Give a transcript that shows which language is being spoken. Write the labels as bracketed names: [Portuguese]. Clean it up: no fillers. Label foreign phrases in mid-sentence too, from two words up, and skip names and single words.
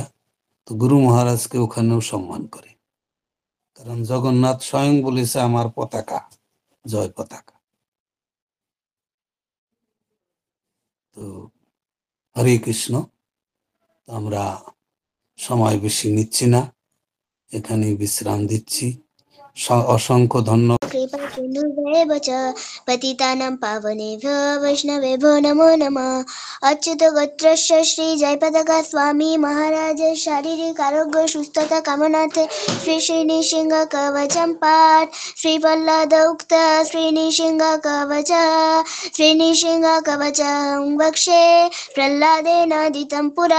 [Bangla] তো গুরু মহারাজকে ওখানেও সম্মান করে, কারণ জগন্নাথ স্বয়ং বলেছে আমার পতাকা জয় পতাকা। তো হরে কৃষ্ণ। আমরা সময় বেশি নিচ্ছি না, এখানেই বিশ্রাম দিচ্ছি। অসংখ্য ধন্যবাদ। [Sanskrit] कृपा सिन्धुभ्येव च पतितानां पावनेभ्यो वैष्णवेभ्यो नमो नमः। अच्युत गोत्रस्य श्री जयपताका स्वामी महाराज शारीरिक आरोग्य सुस्थता कामनार्थे श्री श्रीनिसिंह कवचं पाठ। श्री प्रह्लाद उक्त श्रीनिसिंह कवच, श्रीनिसिंह कवचं वक्षे प्रह्लादेन दितं पुरा।